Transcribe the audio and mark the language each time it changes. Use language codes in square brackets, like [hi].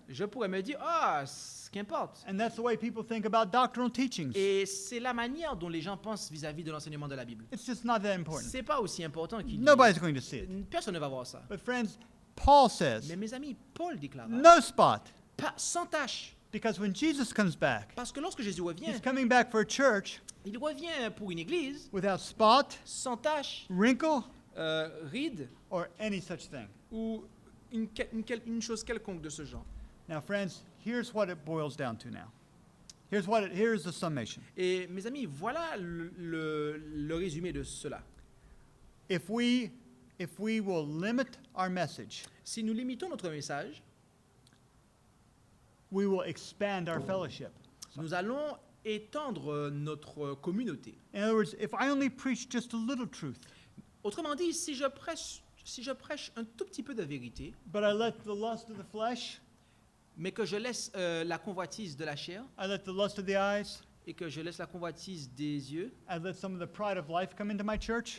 [fr] Je pourrais me dire, ah, ce qu'importe. [en] And that's the way people think about doctrinal teachings. [fr] Et c'est la manière dont les gens pensent vis-à-vis de l'enseignement de la Bible. [en] It's just not that important. [fr] C'est pas aussi important qu'il dit. [en] Nobody's going to see it. [fr] Personne ne va voir ça. [en] But friends, Paul says, [fr] Mais mes amis, Paul déclara, [en] no spot. [fr] pas sans tache. [en] Because when Jesus comes back, [fr] Parce que lorsque Jésus revient, [en] he's coming back for a church [fr] il revient pour une église [en] without spot, [fr] sans tache, [en] wrinkle, [fr] ride [en] or any such thing. [fr] ou une chose quelconque de ce genre. [en] Now, friends, here's what it boils down to now. Here's the summation. [fr] Et mes amis, voilà le résumé de cela. [en] If we will limit our message, [fr] Si nous limitons notre message, [en] we will expand our fellowship. [fr] nous allons étendre notre communauté. [en] In other words, if I only preach just a little truth, [fr] Autrement dit, si je prêche un tout petit peu de vérité, [en] but I let the lust of the flesh, [fr] mais que je laisse la convoitise de la chair [en] I let the lust of the eyes, [fr] et que je laisse la convoitise des yeux [en] I let some of the pride of life come into my church,